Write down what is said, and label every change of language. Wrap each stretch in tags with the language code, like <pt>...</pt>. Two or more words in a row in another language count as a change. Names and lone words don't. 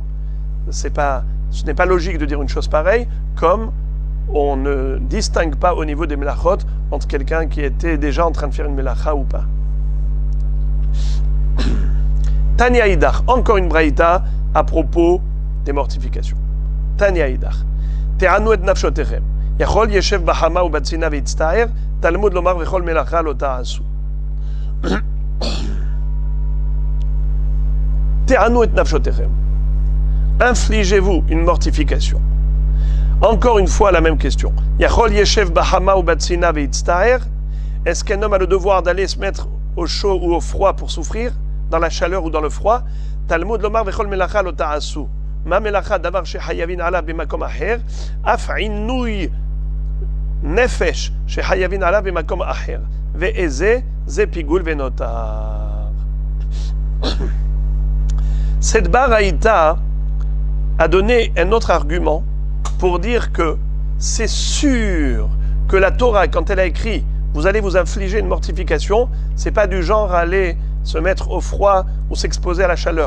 <fr>Ce n'est pas logique de dire une chose pareille, comme on ne distingue pas au niveau des melachot entre quelqu'un qui était déjà en train de faire une melacha ou pas.</fr> <he>תניא אידך,</he> <fr>encore une braïta à propos des mortifications.</fr> <he>תניא אידך. תענו את נפשותיכם. יכול ישב בחמה ובצינה ויצטער, תלמוד לומר וכל מלאכה לא תעשו. תענו את נפשותיכם.</he> <fr>Infligez-vous une mortification. Encore une fois la même question.</fr> <he>יכול ישב בחמה ובצינה ויצטער.</he> <fr>Est-ce qu'un homme a le devoir d'aller se mettre au chaud ou au froid pour souffrir, dans la chaleur ou dans le froid?</fr> <he>תלמוד לומר וכל מלאכה לא תעשו. מה מלאכה דבר שחייבין עליו במקום אחר, אף עינוי נפש שחייבין עליו במקום אחר. ואיזה זה פיגול ונותר.</he> <fr>Cette baraïta a donné un autre argument pour dire que c'est sûr que la Torah, quand elle a écrit vous allez vous infliger une mortification, c'est pas du genre aller se mettre au froid ou s'exposer à la chaleur.</fr>